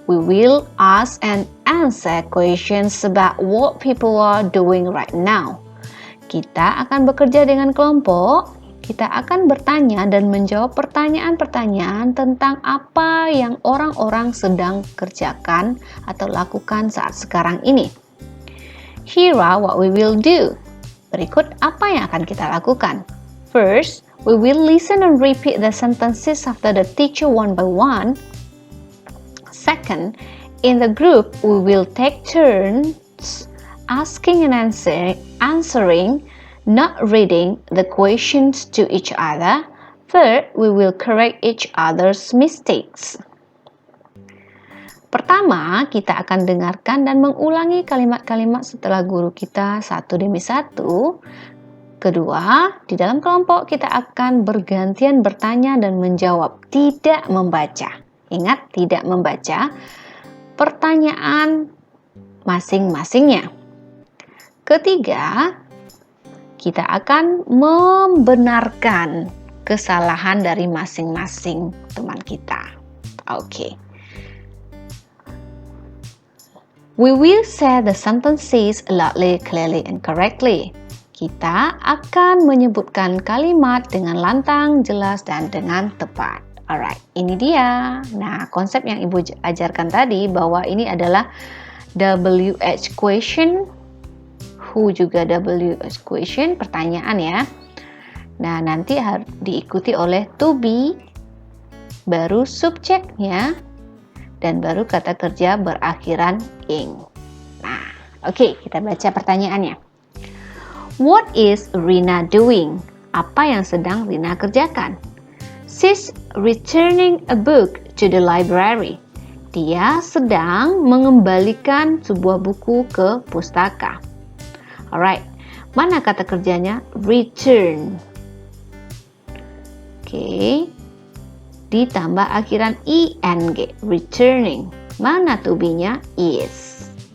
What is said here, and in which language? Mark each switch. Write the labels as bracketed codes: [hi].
[en] We will ask and answer questions about what people are doing right now. [id] Kita akan bekerja dengan kelompok. Kita akan bertanya dan menjawab pertanyaan-pertanyaan tentang apa yang orang-orang sedang kerjakan atau lakukan saat sekarang ini. [en] Here are what we will do. [id] Berikut apa yang akan kita lakukan. [en] First, we will listen and repeat the sentences after the teacher one by one. Second, in the group, we will take turns asking and answering, not reading the questions to each other. Third, we will correct each other's mistakes. [id] Pertama, kita akan dengarkan dan mengulangi kalimat-kalimat setelah guru kita satu demi satu. Kedua, di dalam kelompok kita akan bergantian bertanya dan menjawab, tidak membaca. Ingat, tidak membaca pertanyaan masing-masingnya. Ketiga, kita akan membenarkan kesalahan dari masing-masing teman kita. Oke. [en] We will say the sentences loudly, clearly, and correctly. [id] Kita akan menyebutkan kalimat dengan lantang, jelas, dan dengan tepat. Alright, ini dia. Nah, konsep yang Ibu ajarkan tadi bahwa ini adalah WH question, who juga WH question, pertanyaan ya. Nah, nanti harus diikuti oleh to be, baru subjeknya, dan baru kata kerja berakhiran ing. Nah, oke, kita baca pertanyaannya. [en] What is Rina doing? [id] Apa yang sedang Rina kerjakan? [en] She's returning a book to the library. [id] Dia sedang mengembalikan sebuah buku ke pustaka. Alright, mana kata kerjanya? Return. Oke. Ditambah akhiran ing, returning. Mana to be-nya? Is.